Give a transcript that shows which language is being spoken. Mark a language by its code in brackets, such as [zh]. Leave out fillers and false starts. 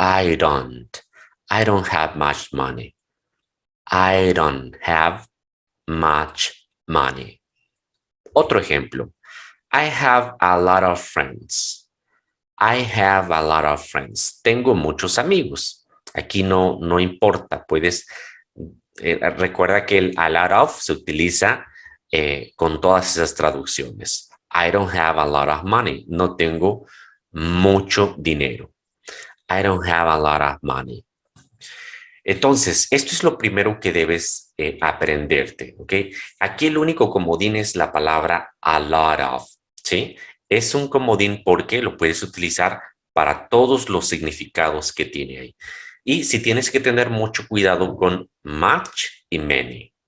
[en] I don't have much money. I don't have much money. [es] Otro ejemplo. [en] I have a lot of friends. I have a lot of friends. [es] Tengo muchos amigos. Aquí no importa, puedes, recuerda que el a lot of se utiliza con todas esas traducciones. [en] I don't have a lot of money. [es] No tengo mucho dinero. [en] I don't have a lot of money. [es] Entonces, esto es lo primero que debes aprenderte, ¿ok? Aquí el único comodín es la palabra a lot of, ¿sí? Es un comodín porque lo puedes utilizar para todos los significados que tiene ahí. Y si tienes que tener mucho cuidado con much y many.